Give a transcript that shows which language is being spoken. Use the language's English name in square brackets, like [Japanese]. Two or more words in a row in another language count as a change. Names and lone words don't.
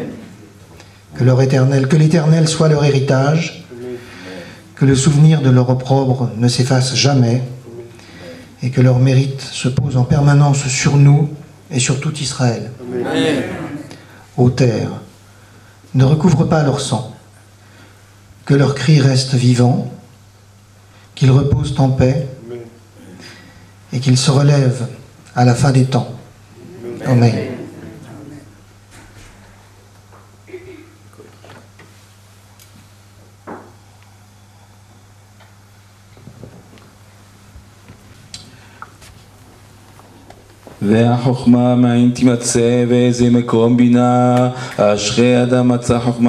[French] Que l'Éternel soit leur héritage, que le souvenir de leur opprobre ne s'efface jamais, et que leur mérite se pose en permanence sur nous et sur tout Israël. Amen. Ô terre, ne recouvre pas leur sang, que leurs cris restent vivants, qu'ils reposent en paix, et qu'ils se relèvent à la fin des temps. Amen. [Hebrew] והחוכמה מאין תימצא ואיזה מקום בינה אשרי אדם מצא חוכמה